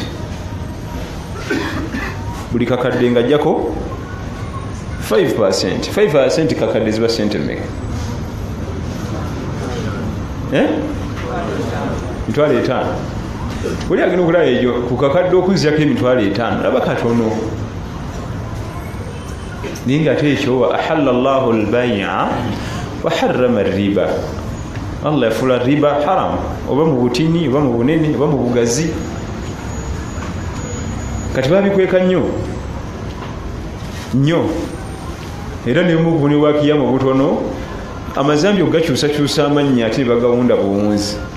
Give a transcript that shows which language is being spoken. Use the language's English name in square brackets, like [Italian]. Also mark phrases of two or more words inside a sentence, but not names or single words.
[Ganda] buli kakadde nga ajjako 5%. kakadde ziba sente mmeka? Emitwalo 5. Oli agenda okulaba ejo ku kakadde okuzzako emitwalo 5 laba katono. Naye ng'ate ekyo [Arabic] وأحل الله البيع وحرم الربا. [Ganda] Allah yafuula [Arabic] ربا حرام, [Ganda] oba mu butini oba mu bunene oba mu bugazi. Kati babikweka nnyo era ne muguni wa kiyama butono amazambi ogakyusakyusa amannya ate bagawunda buwunzi.